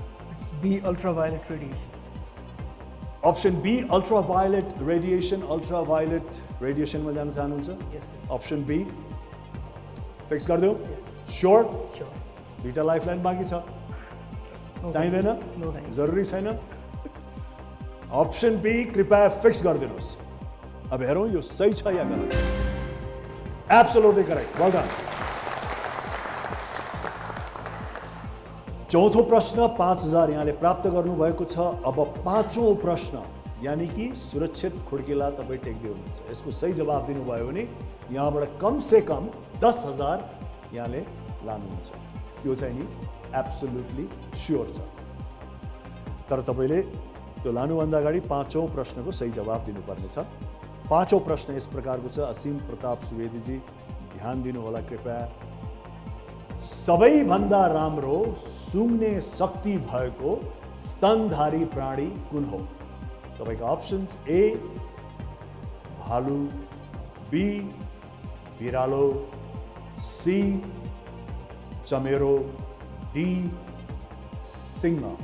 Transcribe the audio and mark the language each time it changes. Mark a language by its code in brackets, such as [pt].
[en] It's B, ultraviolet radiation. Option B, ultraviolet radiation. [ne] Ultraviolet radiation में जाना चाहनुहुन्छ? [en] Yes sir. Option B fix [hi] कर दो? [en] Yes. Sure? Sure. [ne] दुईटा लाइफलाइन बाँकी छ। चाहिँदैन? [en] No thanks. [ne] जरुरी छैन? Option B कृपया फिक्स गरिदिनुहोस्। अब हेरौँ यो सही छ या गलत। [en] Absolutely correct. Well done. [ne] चौथो प्रश्न 5000 यहाँले प्राप्त गर्नुभएको छ। अब पाँचौं प्रश्न [hi] यानी कि [ne] सुरक्षित खुड्किला तपाईँ टेक्दै हुनुहुन्छ। यसको सही जवाब दिनुभयो भने यहाँबाट [hi] कम से कम [ne] 10000 यहाँले लानुहुन्छ। यो चाहिँ नि एब्सोल्युटली स्योर छ। तर तपाईँले त्यो लानुभन्दा अगाडि पाँचौं प्रश्नको सही जवाब दिनुपर्नेछ। पाँचौं प्रश्न यस प्रकारको छ। असीम प्रताप सुवेदीजी ध्यान दिनुहोला कृपया। सबैभन्दा राम्रो सुँघ्ने शक्ति भएको स्तनधारी प्राणी कुन हो? तपाईका अप्सन्स ए भालु, बी बिरालो, सी चमेरो, डी सिंह।